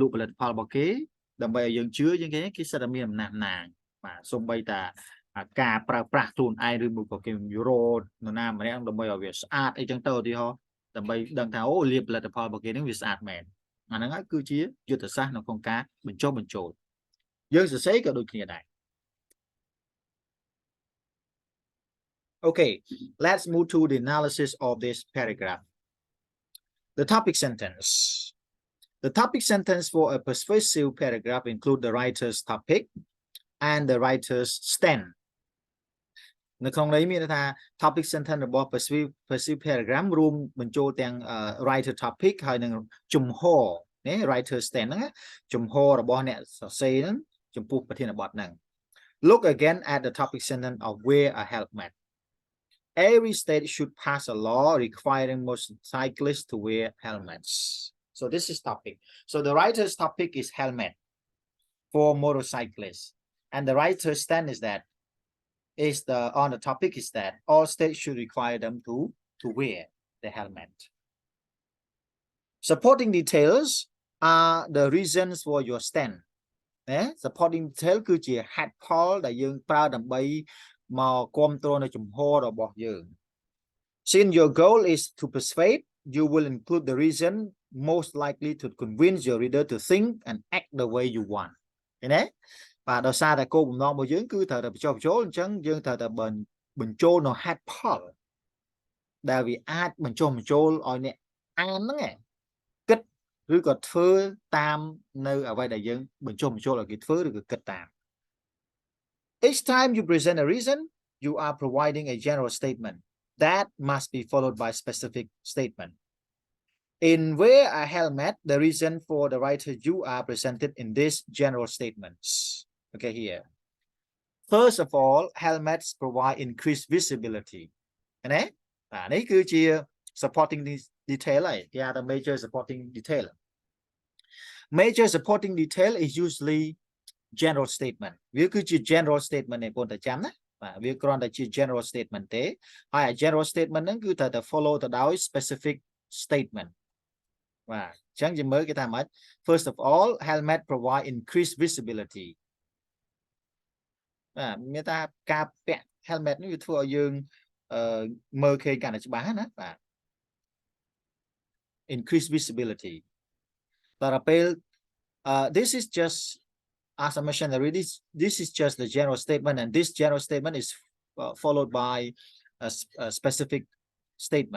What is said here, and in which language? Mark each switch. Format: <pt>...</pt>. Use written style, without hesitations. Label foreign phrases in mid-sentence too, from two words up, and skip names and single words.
<km>ក់ផលិតផលរបស់គេដើម្បីឲ្យយើងជឿយើងគេសិតតែមានអំណះអំណាងបាទសូម្បីតែការប្រើប្រាស់ខ្លួនឯងឬមួយក៏គេរត់នរណាម្នាក់ដើម្បីឲ្យវាស្អាតអីចឹងទៅឧទាហរណ៍ដើម្បីដឹងថាអូលាបផលិតផលរបស់គេនឹងវាស្អាតមែនអាហ្នឹងហើយគឺជាយុទ្ធសាស្ត្រនៅក្នុងការបញ្ចុះបញ្ចូលយើងសរសេរក៏ដូចគ្នាដែរ</km> <en>Okay, let's move to the analysis of this paragraph. The topic sentence. The topic sentence for a persuasive paragraph include the writer's topic and the writer's stand.</en> <km>នៅក្នុងនេះមានថា</km> <en>topic sentence</en> <km>របស់</km> <en>perceive paragraph</en> <km>រួមបញ្ចូលទាំង</km> <en>writer topic</en> <km>ហើយនឹងជំហរណា</km> <en>writer stand</en> <km>ហ្នឹងជំហររបស់អ្នកសរសេរហ្នឹងចំពោះប្រធានបទហ្នឹង</km> <en>Look again at the topic sentence of wear a helmet. Every state should pass a law requiring motorcyclists to wear helmets. So this is topic. So the writer's topic is helmet for motorcyclists, and the writer's stand is that on the topic is that all states should require them to wear the helmet. Supporting details are the reasons for your stand. Supporting detail គឺជា head call</en> <km>ដែលយើងប្រើដើម្បីមកគ្រប់គ្រងនៅជំហររបស់យើង</km> <en>Since your goal is to persuade, you will include the reason most likely to convince your reader to think and act the way you want.</en> <km>ឃើញទេ បាទដោយសារតែគោលបំណងរបស់យើងគឺត្រូវតែបញ្ចុះបញ្ចូលអញ្ចឹងយើងត្រូវតែបញ្ចូលនៅ</km> <en>head call</en> <km>ដែលវាអាចបញ្ចុះបញ្ចូលឲ្យអ្នកអានហ្នឹងគិតឬក៏ធ្វើតាមនៅអ្វីដែលយើងបញ្ចុះបញ្ចូលឲ្យគេធ្វើឬក៏គិតតាម</km> <en>Each time you present a reason, you are providing a general statement that must be followed by specific statement. In wear a helmet, the reason for the writer you are presented in these general statements. Okay, here. First of all, helmets provide increased visibility.</en> <km>ណានេះគឺជា</km> <en>supporting detail</en> <km>ហើយគេហៅថា</km> <en>major supporting detail. Major supporting detail is usually general statement</en> <km>វាគឺជា</km> <en>general statement</en> <km>ឯងបងតែចាំណាបាទវាគ្រាន់តែជា</km> <en>general statement</en> <km>ទេហើយ</km> <en>general statement</en> <km>ហ្នឹងគឺត្រូវតែ follow ទៅដោយ</km> <en>specific statement</en> <km>បាទអញ្ចឹងយើងមើលគេថាម៉េច</km> <en>First of all, helmet provide increased visibility</en> <km>បាទមានថាការពាក់</km> <en>helmet</en> <km>នេះវាធ្វើឲ្យយើងមើលឃើញកាន់តែច្បាស់ណាបាទ</km> <en>increased visibility</en> <km>តរពេល</km> <en>this is just as I mentioned already, this is just the general statement, and this general statement is followed by a specific statement.</en>